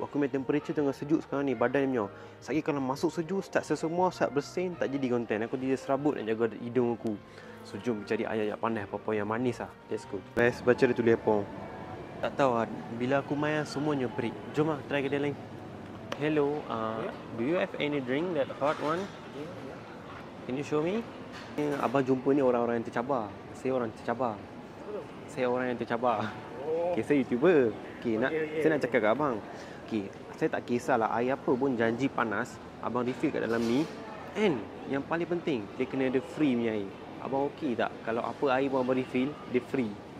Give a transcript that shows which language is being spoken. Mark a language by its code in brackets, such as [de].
[ms] Aku punya temperature tengah sejuk sekarang ni, badannya. Sekali kalau masuk sejuk, start sesemua, start bersin, tak jadi konten. Aku jadi serabut nak jaga hidung aku. So jom cari ayat-ayat panas, apa-apa yang manis lah. [en] Let's go. [ms] Guys, baca dia tulis apa. Tak tahu lah. Bila aku main semuanya break. Jom lah, try kedai lain. [en] Hello, do you have any drink that hot one? Can you show me? [ms] Abang jumpa ni orang-orang yang tercabar. Saya orang tercabar. Saya orang yang tercabar. Okay, saya YouTuber. Okay, saya nak cakap kat abang. Okay, saya tak kisahlah air apa pun janji panas, abang refill kat dalam ni. And yang paling penting, dia kena ada free punya air. Abang okey tak kalau apa air pun abang refill, dia free?